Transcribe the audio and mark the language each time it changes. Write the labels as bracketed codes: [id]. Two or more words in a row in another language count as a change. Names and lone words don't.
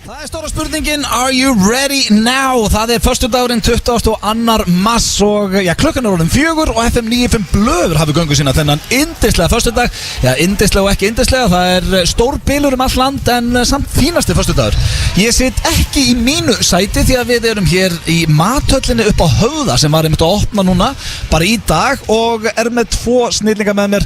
[is] Það stóra spurningin, [en] are you ready now? [is] Það föstudagurinn 22. mars og klukkan orðin 4 og FM 95 Blöður hafi göngu sína þennan yndislega föstudag. Yndislega og ekki yndislega, það stór bilur all land en samt fínasti föstudagur. Ég sitt ekki í mínu sæti því að við erum hér í mathöllinni upp á Höfða sem var einmitt að opna núna bara í dag og með tvo snillinga með mér.